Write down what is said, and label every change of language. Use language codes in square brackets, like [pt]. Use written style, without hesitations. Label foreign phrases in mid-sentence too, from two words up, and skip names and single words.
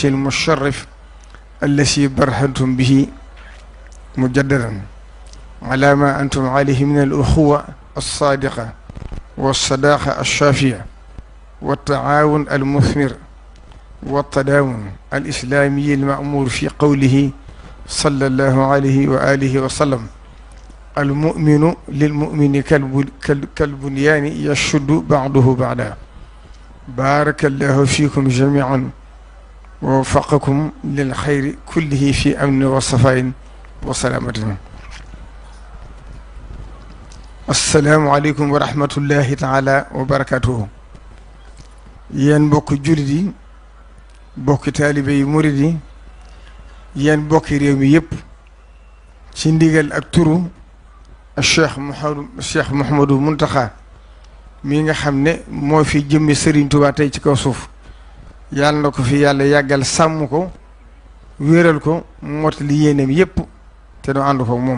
[ar] المشرف الذي برهنتم به مجددا على ما أنتم عليه من الأخوة الصادقة والصداقة الشافية والتعاون المثمر والتداون الإسلامي المأمور في قوله صلى الله عليه وآله وسلم: المؤمن للمؤمن كالبنيان يشد بعضه بعضا. بارك الله فيكم جميعا ووفقكم للخير كله في أمن وصفاء وسلامة. السلام عليكم ورحمة الله تعالى وبركاته. [wo] yen bokk jullit yi, bokki taalibe yi murid yi, yéen bokki réew mi yëpp, ci ndigal ak turu Cheikh Mouhamadou Mountakha mi nga xam ne moo fi jëmmi Serigne Touba tey ci kaw suuf, yàlla na ko fi yàlla yàggal sàmm ko wéeral ko mottali yéeneem yëpp te doo ànd ko moom.